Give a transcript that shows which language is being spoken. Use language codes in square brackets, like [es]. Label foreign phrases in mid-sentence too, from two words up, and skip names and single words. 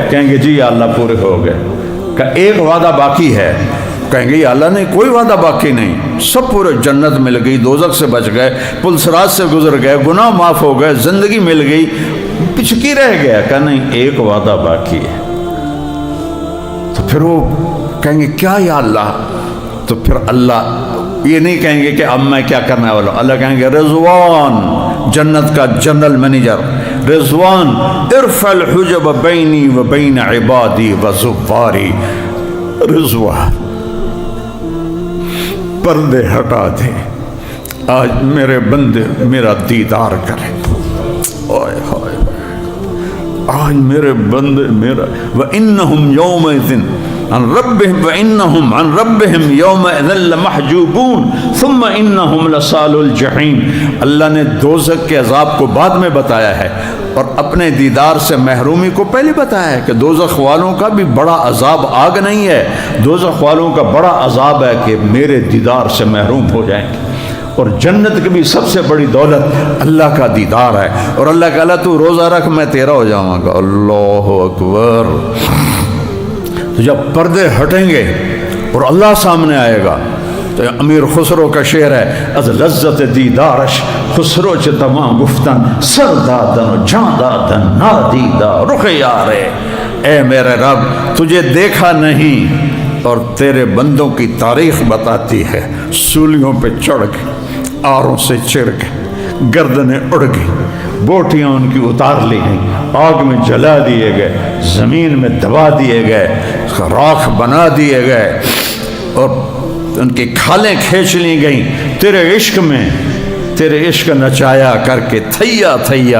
[ur] کہیں گے جی یا اللہ پورے ہو گئے۔ کہ ایک وعدہ باقی ہے، کہیں گے یا اللہ نہیں کوئی وعدہ باقی نہیں، سب پورے، جنت مل گئی، دوزخ سے بچ گئے، پل صراط سے گزر گئے، گناہ معاف ہو گئے، زندگی مل گئی، پچکی رہ گیا۔ کہ نہیں ایک وعدہ باقی ہے۔ تو پھر وہ کہیں گے کیا یا اللہ؟ تو پھر اللہ یہ نہیں کہیں گے کہ اب میں کیا کرنے والا ہوں، اللہ کہیں گے رضوان، جنت کا [en] general manager [ur] رضوان، [ar] ارفع الحجب بینی و بین عبادی و زواری، [ur] رضوان پردے ہٹا دے، آج میرے بندے میرا دیدار کریں، اوئے ہوئے آج میرے بندے میرا، [ar] وَإِنَّهُمْ يَوْمَئِذٍ عن ربهم وَإِنَّهُمْ عن ربهم يَوْمَئِذٍ لَمَحْجُوبُونَ ثُمَّ إِنَّهُمْ لَصَالُو الْجَحِيمِ۔ [ur] اللہ نے دوزخ کے عذاب کو بعد میں بتایا ہے اور اپنے دیدار سے محرومی کو پہلے بتایا ہے کہ دوزخ والوں کا بھی بڑا عذاب آگ نہیں ہے، دوزخ والوں کا بڑا عذاب ہے کہ میرے دیدار سے محروم ہو جائیں گے۔ اور جنت کی بھی سب سے بڑی دولت اللہ کا دیدار ہے، اور اللہ کہا تو روزہ رکھ میں تیرا ہو جاؤں گا۔ اللہ اکبر۔ تو جب پردے ہٹیں گے اور اللہ سامنے آئے گا تو امیر خسرو کا شعر ہے، [fa] از لذت دیدارش خسرو چ تمام گفتن سر دادن جان دادن نادیدہ رخ یارے، [ur] اے میرے رب تجھے دیکھا نہیں اور تیرے بندوں کی تاریخ بتاتی ہے، سولیوں پہ چڑھ کے آروں سے چر کے گردنیں اڑ گئی، بوٹیاں ان کی اتار لی گئیں، آگ میں جلا دیے گئے، زمین میں دبا دیے گئے، راکھ بنا دیے گئے، اور ان کی کھالیں کھینچ لی گئیں، تیرے عشق میں، [pa] تیرے عشق نچایا کر کے تھیا تھیا۔